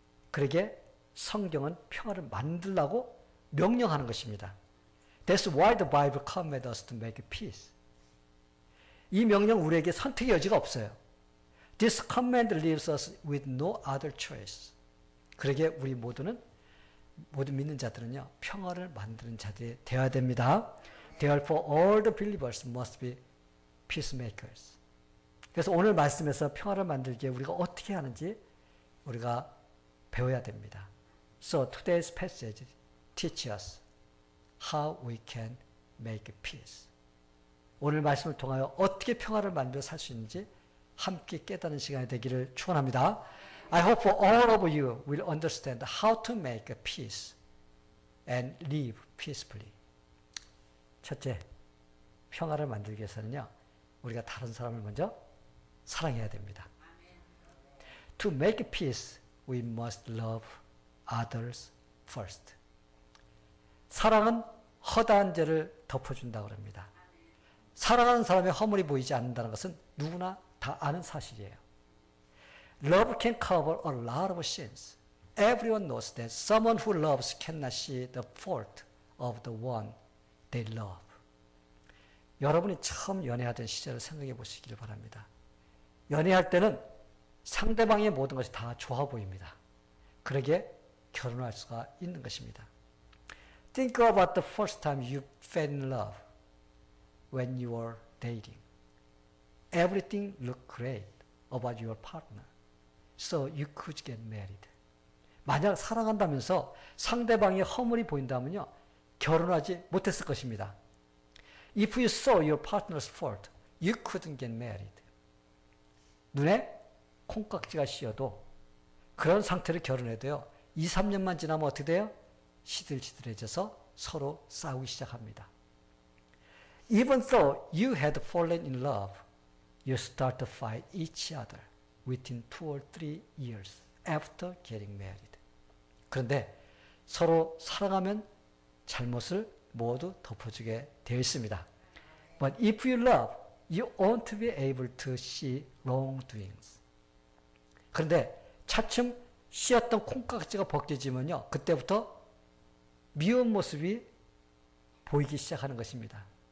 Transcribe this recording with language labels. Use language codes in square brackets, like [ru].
[ko] 그러기에 성경은 평화를 만들라고 명령하는 것입니다. [en] That's why the Bible commanded us to make peace. [ko] 이 명령 우리에게 선택의 여지가 없어요. [en] This command leaves us with no other choice. [ko] 그러기에 우리 모든 믿는 자들은요, 평화를 만드는 자들이 되어야 됩니다. [en] Therefore, all the believers must be peacemakers. [ko] 그래서 오늘 말씀에서 평화를 만들기에 우리가 어떻게 하는지 우리가 배워야 됩니다. [en] So today's passage teaches us how we can make peace. [ko] 오늘 말씀을 통하여 어떻게 평화를 만들어 살 수 있는지 함께 깨닫는 시간이 되기를 축원합니다. [en] I hope all of you will understand how to make peace and live peacefully. [ko] 첫째, 평화를 만들기 위해서는요, 우리가 다른 사람을 먼저 사랑해야 됩니다. [en] To make peace, we must love others first. [ko] 사랑은 허다한 죄를 덮어준다고 합니다. 사랑하는 사람의 허물이 보이지 않는다는 것은 누구나 다 아는 사실이에요. [en] Love can cover a lot of sins. Everyone knows that someone who loves cannot see the fault of the one they love. [ko] 여러분이 처음 연애하던 시절을 생각해 보시기를 바랍니다. 연애할 때는 상대방의 모든 것이 다 좋아 보입니다. 그러기에 결혼할 수가 있는 것입니다. [en] Think about the first time you fell in love when you were dating. Everything looked great about your partner, so you could get married. [ko] 만약 사랑한다면서 상대방의 허물이 보인다면요, 결혼하지 못했을 것입니다. [en] If you saw your partner's fault, you couldn't get married. [ko] 눈에 콩깍지가 씌어도 그런 상태로 결혼해도요, 2, 3년만 지나면 어떻게 돼요? 시들시들해져서 서로 싸우기 시작합니다. [en] Even though you had fallen in love, you start to fight each other within 2 or 3 years after getting married. [ko] 그런데 서로 사랑하면 잘못을 모두 덮어주게 되어 있습니다. [en] But if you love, you ought to be able to see wrongdoings. [ko] 그런데 차츰 씌었던 콩깍지가 벗겨지면요, 그때부터 미운 모습이 보이기 시작하는 것입니다.